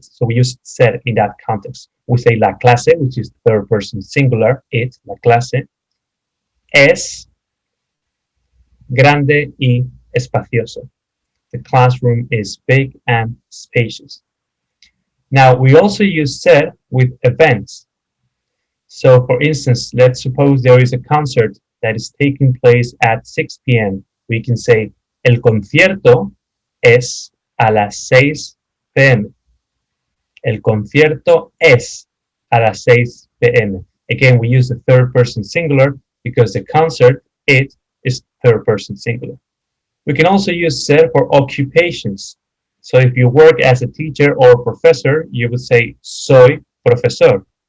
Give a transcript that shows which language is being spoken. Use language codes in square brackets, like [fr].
[en] So we use ser in that context. We say la clase, which is third person singular, it, [es] la clase, es grande y espacioso. [en] The classroom is big and spacious. Now, we also use ser with events. So, for instance, let's suppose there is a concert that is taking place at 6 p.m. We can say, [es] el concierto es a las 6 p.m. El concierto es a las 6 p.m. [en] Again, we use the third person singular because the concert, it, is third person singular. We can also use ser for occupations. So if you work as a teacher or professor, you would say, [es] soy profesor.